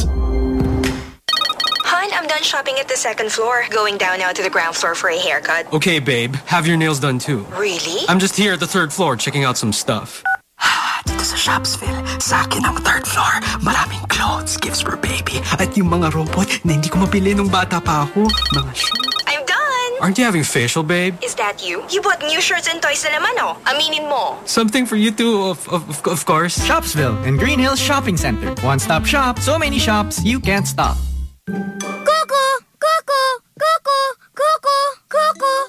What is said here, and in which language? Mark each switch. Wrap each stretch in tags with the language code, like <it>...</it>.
<en>Hun, I'm done shopping at the second floor. Going down now to the ground floor for a haircut. Okay, babe. Have your nails done too. Really? I'm just here at the third floor checking out some stuff.</en> <tl>Dito sa Shopsville, sa akin ang third floor.</tl> <en>Maraming clothes, gifts for baby.</en> <tl>At yung mga robot na hindi ko mabili nung bata pa ako. Mga</tl> <en>I'm done! Aren't you having facial, babe? Is that you? You bought new shirts and toys</en> <tl>na naman, oh. Aminin mo.</tl> <en>Something for you too, of course. Shopsville and Green Hills Shopping Center. One-stop shop, so many shops, you can't stop. Coco! Coco! Coco! Coco! Coco!</en>